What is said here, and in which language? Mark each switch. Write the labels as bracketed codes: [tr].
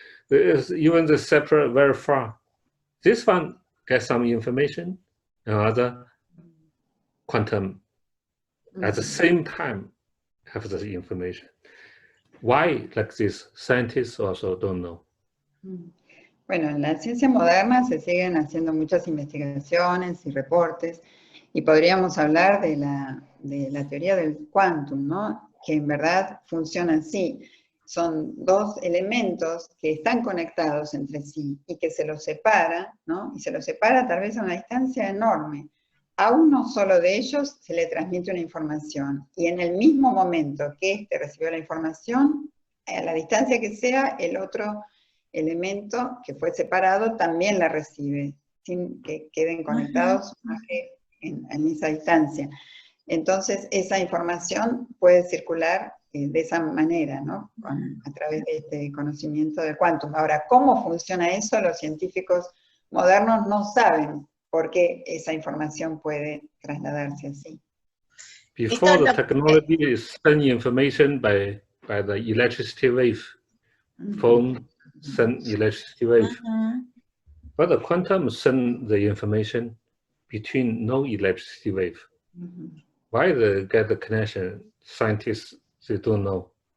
[en] Even the separate very far. This one gets some information, another quantum at the same time have the information. Why like this? Scientists also don't know. [es] Bueno, en la ciencia moderna se siguen haciendo muchas investigaciones y reportes, y podríamos hablar de la teoría del quantum, ¿no? Que en verdad funciona así. Son dos elementos que están conectados entre sí y que se los separa, ¿no? Y se los separa tal vez a una distancia enorme. A uno solo de ellos se le transmite una información, y en el mismo momento que éste recibió la información, a la distancia que sea, el otro elemento que fue separado también la recibe, sin que queden conectados en esa distancia. Entonces, esa información puede circular de esa manera, ¿no? A través de este conocimiento del quantum. Ahora, ¿cómo funciona eso? Los científicos modernos no saben por qué esa información puede trasladarse así. [en] Before the technology is sending information by the electricity wave, phone send electricity wave, but the quantum send the information between no electricity wave. Why they get the connection? Scientists, they don't know.